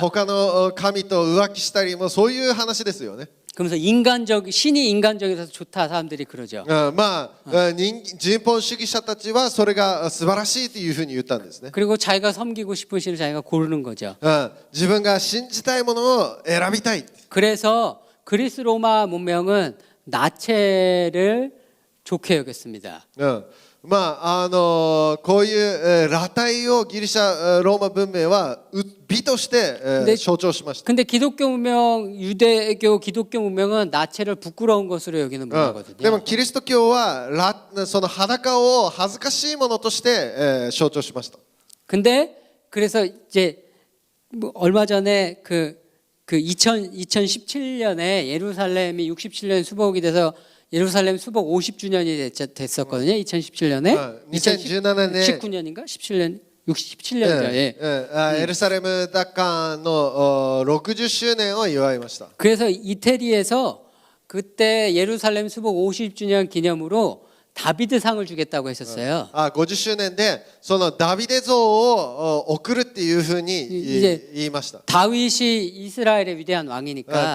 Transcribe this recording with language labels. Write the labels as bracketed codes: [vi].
[ja] 他の神と浮気したりもそういう話ですよね。 [ko] 그러면서 신이 인간적이라서 좋다 사람들이 그러죠. [ja] まあ人本主義者たちはそれが素晴らしいというふうに言ったんですね。 [ko] 그리고 자기가 섬기고 싶은 신을 자기가 고르는 거죠. [ja] 自分が信じたいものを選びたい。 [ko] 그래서 그리스 로마 문명은 나체를 좋게 여겼습니다. [ja] こういう裸体をギリシャローマ文明は美として象徴しました。 [ko] 근데 기독교 문명, 유대교 기독교 문명은 나체를 부끄러운 것으로 여기는 [ja] で [ko] 문화거든요. [ja] もキリスト教はその裸を恥ずかしいものとして象徴しました。 [ko] 근데 그래서 이제 뭐 얼마 전에 그 2017년에 예루살렘이 67년 수복이 돼서 예루살렘 수복 50주년이 됐었거든요. 2017년에. [ja] 2017年 [ko] 19년인가? 17년. 67년이죠. 예. [ja] エルサレム奪還の60周年を祝いました。 [ko] 그래서 이태리에서 그때 예루살렘 수복 50주년 기념으로 다비드상을 주겠다고 했었어요. [ja] 50周年でそのダビデ像を贈るっていうふうに言いました。 [ko] 다윗이 이스라엘의 위대한 왕이니까